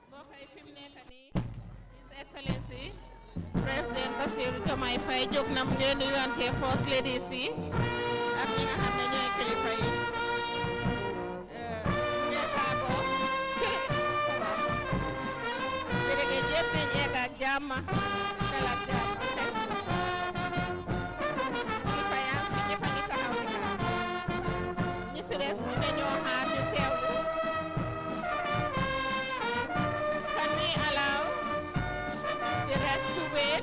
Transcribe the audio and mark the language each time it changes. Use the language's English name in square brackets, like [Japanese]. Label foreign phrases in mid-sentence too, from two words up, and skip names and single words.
[Wolof] His Excellency President Bassirou Diomaye Faye jóg na mu ngi nuyuwante [English] First Ladies [Wolof] yi ak ñi nga xam ne ñooy kilifa yi ñeetaako jërëjëf yëpp nañ egg ak jàmm dal ak jàmm kilifa yaa ngi ñëpp a ngi taxaw di xaar ñi si des ñu ne ñoo xaar ñu teewlu. [English] Can we allow the rest to wait?